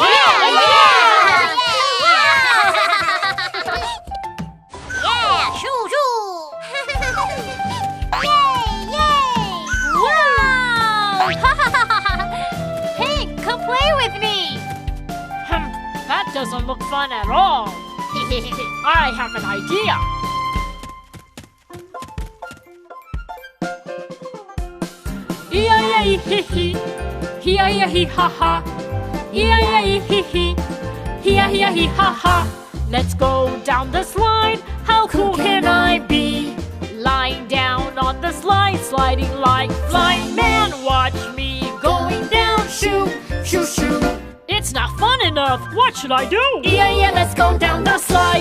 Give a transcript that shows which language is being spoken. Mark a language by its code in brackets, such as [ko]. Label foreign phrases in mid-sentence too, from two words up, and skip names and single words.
[en] Shoo, shoo! Yay! Wow! Pink, come play with me. That doesn't look fun at all. I have an idea. E-I-E-hee-hee, hee-I-E-hee-ha-ha, E-I-E-hee-hee, hee-I-E-hee-ha-ha. Let's go down the slide. How cool can I be? Lying down on the slide, sliding like flying man. Watch me going down. Shoo, shoo, shoo. It's not fun enough. What should I do? Yeah, let's go down the slide.